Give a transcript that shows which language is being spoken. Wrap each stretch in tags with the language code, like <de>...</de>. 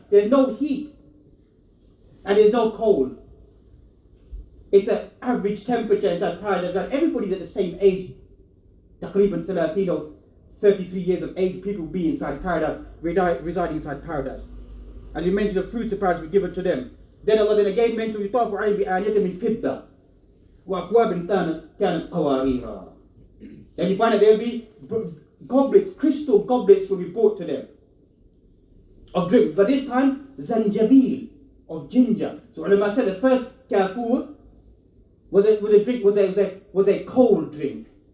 <en>There's no heat and there's no cold. It's an average temperature inside paradise. And everybody's at the same age. Taqriban 30 or 33 years of age, people will be inside paradise, residing inside paradise. And you mentioned the fruits of paradise will be given to them. Then Allah then again mentions</en> <ar>يُطَافُ عَلَيْهِمْ بِآنِيَةٍ مِّن فِضَّةٍ وَأَكْوَابٍ كَانَتْ قَوَارِيرًا.</ar> <en>And you find that there will be goblets, crystal goblets will be brought to them of drink. But this time, zanjabil, of ginger. So ulama said the first kafur was a cold drink.</en>